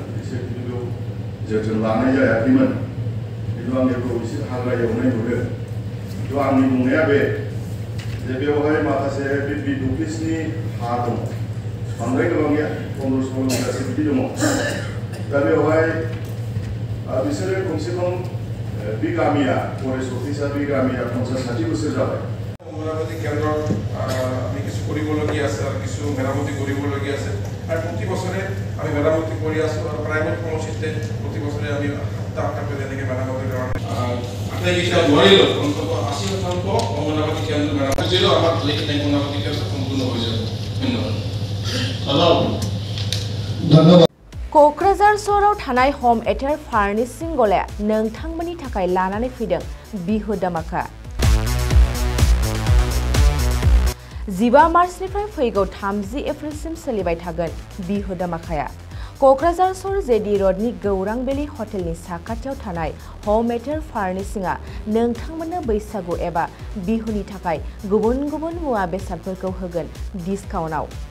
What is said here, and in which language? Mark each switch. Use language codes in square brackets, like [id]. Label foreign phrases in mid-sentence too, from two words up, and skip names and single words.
[brx] एसे खिन्थु जोथोन लानाय जायाखैमोन खिन्थु आं बेखौ एसे हाग्रा एवनाय नुदों खिन्थु आंनि बुंनाया बे जे बेवहाय माखासे बे बिट अफिसनि हा दङ बांद्राय गोबां गैया 15-16 बिगासो बिदि दङ दा बेवहाय बिसोरो खमसे खम बे गामिया [en] forest office [brx] बे गामिया 50-60 बोसोर जाबाय [as] মেরামতি কেন্দ্র আমি কিছু কৰিবলগীয়া আছে আৰু কিছু মেরামতি কৰিবলগীয়া আছে আৰু প্ৰতি বছৰে আমি মেরামতি কৰি আছো আৰু প্ৰাইভেট সমষ্টিতে প্ৰতি বছৰে আমি 7-8টা কৰি এনেকৈ মেরামতি কৰা আটাই কিটা নোৱাৰিলো অন্তত 80% অংগনবাড়ী কেন্দ্ৰ মেরামতি কৰিলো আমাৰ লেকিন অংগনবাড়ী কেন্দ্ৰ সম্পূৰ্ণ হৈ যাব [brx] ধন্যবাদ क'क्राझार सहराव थानाय हम एटेर फार्निशिं गलाया नोंथांमोननि थाखाय लानानै फैदों बिहु दामाका 15 मार्चनिफ्राय फैगौ 30 एप्रिलसिम सोलिबाय थागोन बिहु दामाकाया क'क्राझार सहर जेडी रोडनि गौरां बेली हटेलनि साखाथियाव थानाय हम एटेर फार्निशिंआ नोंथांमोननो बैसागु एबा बिहुनि थाखाय गुबुन गुबुन मुवा बेसादफोरखौ होगोन डिसकाउन्टआव